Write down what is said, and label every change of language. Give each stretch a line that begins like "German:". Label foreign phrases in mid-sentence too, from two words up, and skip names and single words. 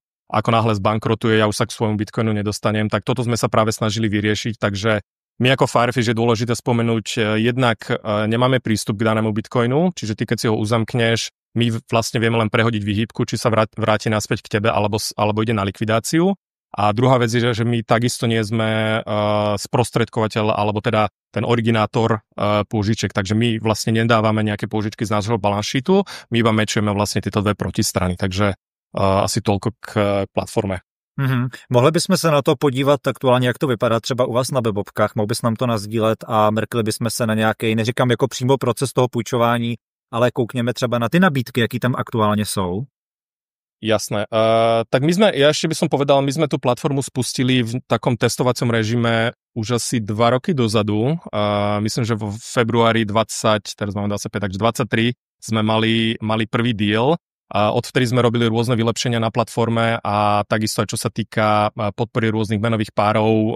Slovak: Ako náhle zbankrotuje, ja už sa k svojmu bitcoinu nedostanem, tak toto sme sa práve snažili vyriešiť, takže my ako Firefish je dôležité spomenúť, jednak nemáme prístup k danému bitcoinu, čiže ty keď si ho uzamkneš, my vlastne vieme len prehodiť výhybku, či sa vráti naspäť k tebe, alebo ide na likvidáciu. A druhá vec je, že my takisto nie sme sprostredkovateľ, alebo teda ten originátor pôžiček, takže my vlastne nedávame nejaké pôžičky z nášho
English: balance sheetu,
Slovak: my iba mečujeme vlastne tieto dve protistrany, takže asi toľko k platforme.
Czech: Mohli bychom se na to podívat aktuálně, jak to vypadá třeba u vás na webovkách, mohl bys nám to nasdílet a mrkli bychom se na nějaký, neříkám jako přímo proces toho půjčování, ale koukněme třeba na ty nabídky, jaký tam aktuálně jsou.
Slovak: Jasné. Tak ja ešte by som povedal, my sme tú platformu spustili v takom testovacom režime už asi 2 roky dozadu. Myslím, že vo februári 20, teraz máme 25, takže 23 sme mali prvý deal. Odvtedy sme robili rôzne vylepšenia na platforme a takisto aj čo sa týka podpory rôznych menových párov.